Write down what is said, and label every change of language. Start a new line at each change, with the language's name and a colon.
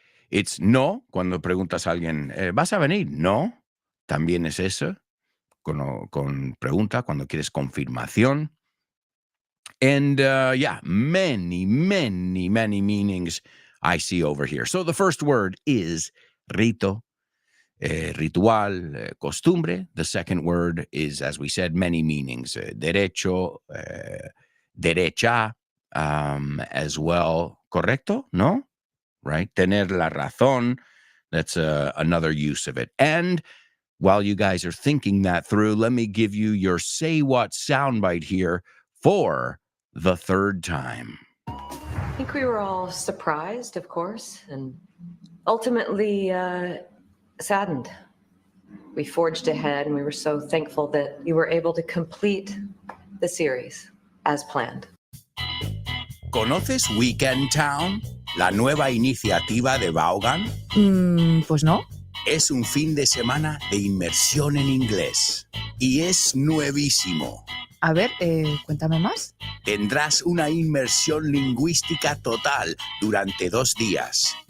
Spanish: It's no, cuando preguntas a alguien, ¿vas a venir? No, también es eso. Con pregunta, cuando quieres confirmación.
English: And many, many, many meanings I see over here. So the first word is rito.
Spanish: Ritual, costumbre.
English: The second word is, as we said, many meanings.
Spanish: Derecho, derecha,
English: as well.
Spanish: Correcto? No?
English: Right?
Spanish: Tener la razón.
English: That's another use of it. And while you guys are thinking that through, let me give you your Say What soundbite here for the third time. I think we were all surprised, of course, and ultimately saddened. We forged ahead and we were so thankful that you were able to complete the series as planned.
Spanish: ¿Conoces Weekend Town? La nueva iniciativa de Vaughan. Pues no. Es un fin de semana de inmersión en inglés y es nuevísimo. A ver, cuéntame más. Tendrás una inmersión lingüística total durante 2 días.